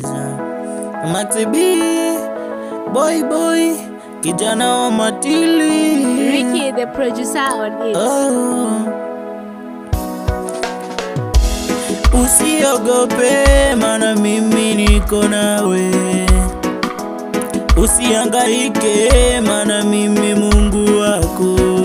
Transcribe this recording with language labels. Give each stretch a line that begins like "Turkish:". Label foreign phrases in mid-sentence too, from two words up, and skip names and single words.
Swahili: Maxi B, boy, boy, kijana wa Matili.
English: Ricky, the producer on it. Oh.
Swahili: Usiogope, maana mimi niko nawe. Usihangaike, maana mimi Mungu wako.